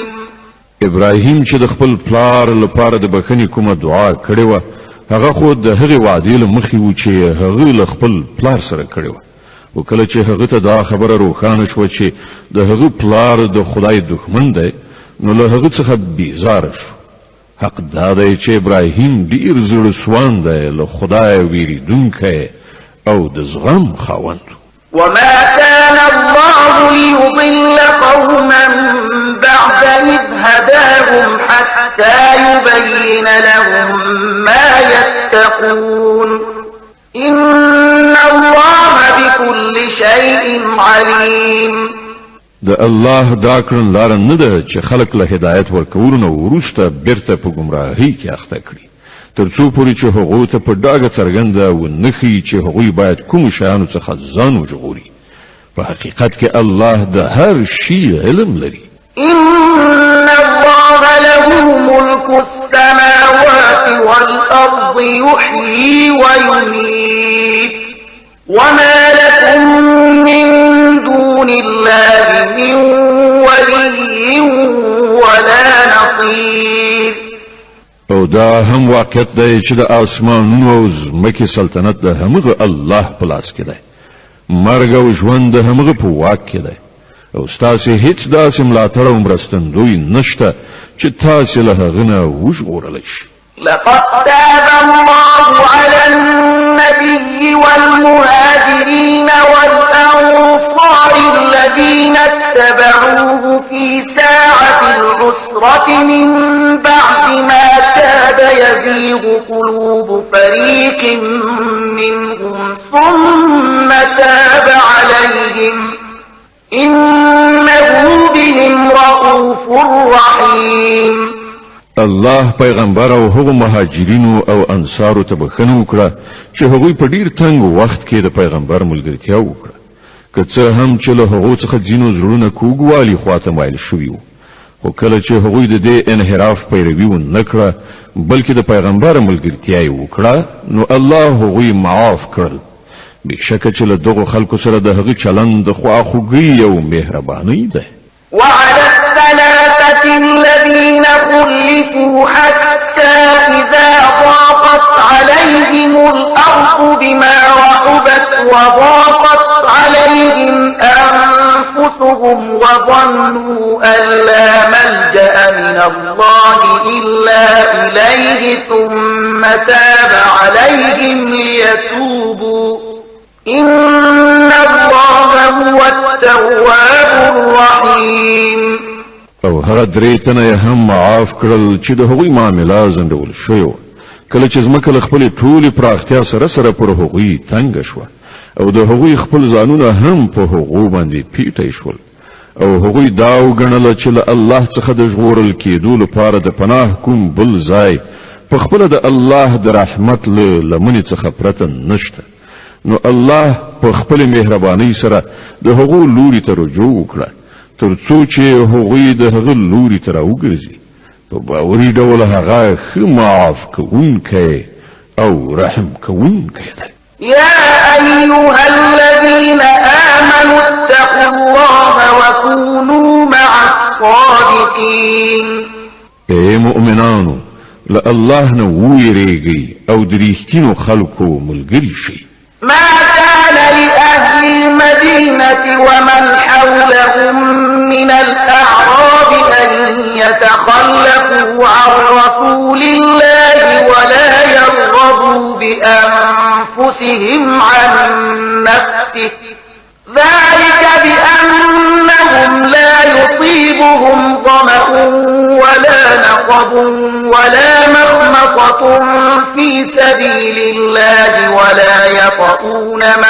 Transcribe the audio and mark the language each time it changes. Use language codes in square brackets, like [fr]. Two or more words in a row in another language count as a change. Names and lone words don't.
[ps] ابراهیم چې د خپل پلار لپاره د بخښنې کومه دعا کړې وه هغه خو د هغې وعدې له مخې و چې هغه له خپل پلار سره کړې وه. او کله چې هغه ته دا خبره روښانه شوه چې د هغه پلار د خدای دښمن دی نو له هغه څخه بیزاره شو. حق دا دی چې ابراهیم ډېر زړه سوان دی، له خدای ویریدونکی او د زغم خاوند. [ar] وما كان الله ليضل قوما بعد إذ هداهم حتى يبين لهم ما يتقون إن الله بكل شيء عليم. [ps] د الله دا کړن لار نه ده چې خلق له هدایت ورکولو نه وروسته بیرته په گمراهۍ کې اخته کړي تر څو پورې چې هغوی ته په ډاګه څرګنده ونښيي چې هغوی باید کومو شیانو څخه ځان وژغوري. په حقیقت کې الله د هر شي علم لري. [ar] إن الله له ملك السماوات والأرض يحيي ويميت وما لكم من دون الله من ولي ولا نصير. [ps] او دا هم واقعیت دی چې د آسمانونو او ځمکې سلطنت د همغه الله په لاس کې دی. مرګ او ژوند د همغه په واک کې دی او ستاسې هیڅ داسې ملاتړ او مرستندوی نشته چې تاسې له هغه نه وژغورلی شي. [ar] لقد تاب الله على النبي والمهاجرين والأنصار الذين اتبعوه في ساعة العسرة من بعد ما كاد يزيغ قلوب فريق منهم ثم تاب عليهم إنه بهم رؤوف رحيم. [ps] الله پیغمبر او هغو مهاجرینو او انصارو ته بخښنه وکړه چې هغوی په ډیر تنګ وخت کې د پیغمبر ملګرتیا وکړه، که څه هم چې له هغو څخه ځینو زړونه کوږوالي خواته مایل شوي وو، خو کله چې هغوی د دې انحراف پیروي ونه کړه بلکې د پیغمبر ملګرتیا یې وکړه نو الله هغوی معاف کړل. بېشکه چې له دغو خلکو سره د هغه چلند د خواخوږۍ او مهربانۍ ده. [ar] وعلى الثلاثة الذين خلفوا حتى إذا ضاقت عليهم الأرض بما رحبت وضاقت عليهم أنفسهم وظنوا أن لا ملجأ من الله إلا إليه ثم تاب عليهم ليتوبوا إن الله هو التواب الرحيم. [ps] او هر درې تنه هم معاف کړل چې د هغوی معامله ځنډول شوې وه، کله چې ځمکه له خپلې ټولې پراختیا سره سره پر هغوی تنګه شوه او د هغوی خپل ځانونه هم په هغو باندې پیټی شول او هغوی دا وګڼله چې له الله څخه د ژغورل کېدو لپاره د پناه کوم بل ځای په خپله د الله د رحمت له لمنې څخه پرته نشته، نو الله په خپل مهربانۍ سره د هغو لوري ته رجوع وکړه تر څو چې هغوی د هغه لوري ته راوګرځي. په باوري ډول هغه ښه معاف کوونکی او رحم کوونکی دی. [ar] يا أيها الذين آمنوا اتقوا الله وكونوا مع الصادقين. [ps] اے مؤمنانو له الله نه ویریږئ او د رښتینو خلکو ملګري شئ. [ar] ما كان لأهل المدينة ومن حولهم من الأعراب أن يتخلفوا عن رسول الله ولا يرغبوا بأنفسهم عن نفسه، ذلك بأنهم لا يصيبهم ظمأ ولا نصب ولا مخمصة في سبيل الله ولا يطؤون